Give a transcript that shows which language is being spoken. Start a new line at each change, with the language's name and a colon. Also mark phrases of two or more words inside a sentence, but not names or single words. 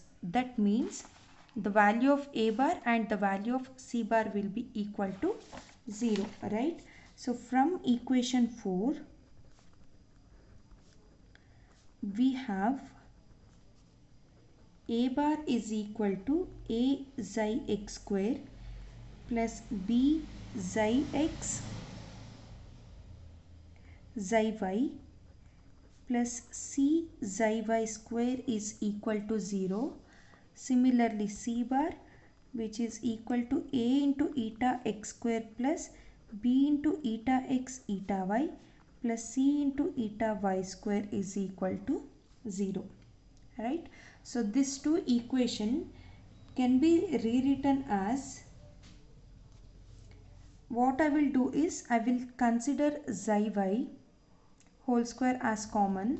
English: That means the value of a bar and the value of c bar will be equal to 0, right? So from equation 4, we have a bar is equal to a xi x square plus b xi x xi y plus c xi y square is equal to 0. Similarly c bar, which is equal to a into eta x square plus b into eta x eta y plus c into eta y square is equal to 0, right? So this two equation can be rewritten as, what I will do is, I will consider xi y whole square as common.